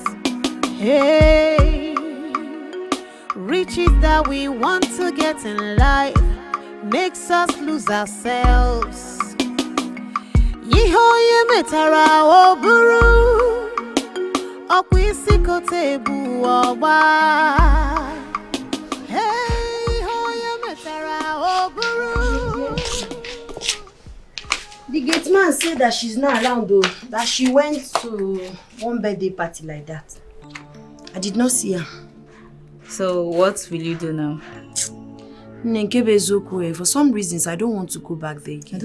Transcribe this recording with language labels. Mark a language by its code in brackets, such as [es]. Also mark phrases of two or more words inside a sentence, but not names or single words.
[en] Hey, riches that we want to get in life makes us lose ourselves. [ak] Yihoye metara oburu, okwisi kotebu oba. Hey, hoye metara oburu. [en] The gate man said that she's not around though, that she went to one birthday party like that. I did not see her. So what will you do now? For some reasons, I don't want to go back there again.